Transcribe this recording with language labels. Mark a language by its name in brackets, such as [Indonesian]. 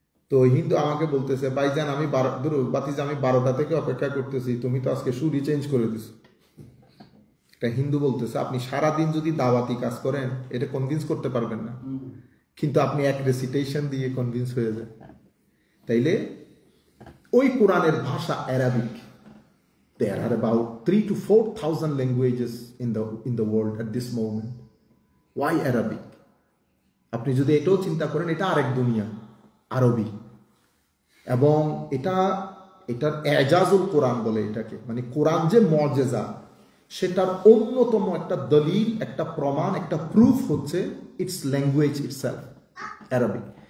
[Bangla] তো হিন্দু আমাকে বলতেছে ভাইজান আমি বাতিজা আমি 12টা থেকে অপেক্ষা করতেছি, তুমি তো আজকে সুরই চেঞ্জ করে দিছো। একটা হিন্দু বলতেছে আপনি সারাদিন যদি দাওয়াতি কাজ করেন এটা কনভিন্স করতে পারবেন না, কিন্তু আপনি এক রেসিটেশন দিয়ে কনভিন্স হয়ে যায়। তাইলে ওই কোরআনের ভাষা Arabic. [English] There are about 3,000 to 4,000 languages in the world at this moment. Why Arabic? [Bangla] আপনি যদি এটাও চিন্তা করেন, এটা আরেক দুনিয়া, আরবি। এবং এটার এজাজুল কোরআন বলে এটাকে, মানে কোরআন যে মুআজিজা সেটার অন্যতম একটা দলিল, একটা প্রমাণ, একটা প্রুফ হচ্ছে [English] Its language itself, Arabic.